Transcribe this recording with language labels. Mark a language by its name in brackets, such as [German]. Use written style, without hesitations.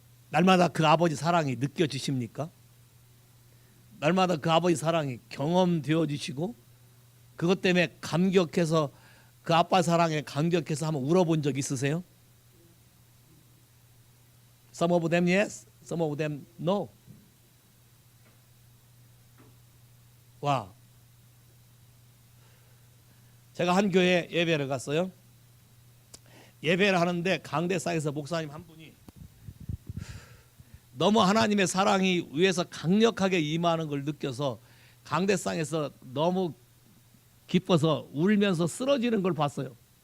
[Korean] 날마다 그 아버지 사랑이 느껴지십니까? 날마다 그 아버지 사랑이 경험되어지시고 그것 때문에 감격해서, 그 아빠 사랑에 감격해서 한번 울어본 적 있으세요? [English] Some of them yes, some of them no. [Korean] 와, 제가 한 교회 예배를 갔어요. 예배를 하는데 강대상에서 목사님 한 분이 너무 하나님의 사랑이 위에서 강력하게 임하는 걸 느껴서 강대상에서 너무 기뻐서 울면서 쓰러지는 걸 봤어요.